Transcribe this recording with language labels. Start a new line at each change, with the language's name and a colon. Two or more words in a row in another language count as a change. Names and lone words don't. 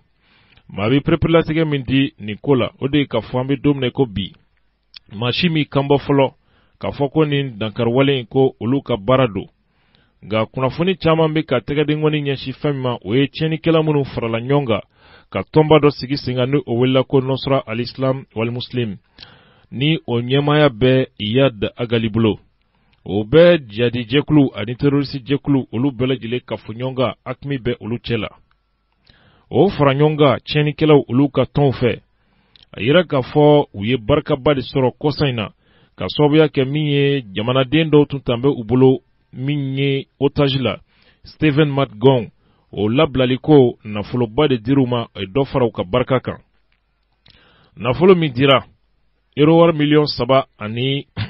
Bambara: Maa bɛ pereperelatigɛ min di nin ko la o de ye k'a fɔ an bɛ don min na ko bi maa si min kan bɔ fɔlɔ k'a fɔ ko nin dankari wale in ko olu ka baara don nka kunnafoni caman bɛ ka tɛgɛden ŋɔni ɲɛsin fɛn min ma o ye tiɲɛnikɛla minnu farala ɲɔgɔn kan ka tɔnba dɔ sigi sen kan ni o welela ko Nusra al-Islam wal Muslim ni o ɲɛmaaya bɛ Iyad Agali bolo. O bɛ jadi jɛkulu ani terroriste jɛkulu olu bɛɛ lajɛlen ka fɔ ɲɔgɔn kan hakimi bɛ olu cɛ la. o fara ɲɔgɔn kan tiɲɛnikɛlaw olu ka tɔnw fɛ a yira k'a fɔ u ye barikaba de sɔrɔ kɔsa in na ka sababuya kɛ min ye jamanaden dɔw tun tan bɛ u bolo min ye otage la Stephen Matgong o labilali ko nafoloba de dir'u ma a ye dɔ fara u ka barika kan nafolo min dira €3 miliyɔn ani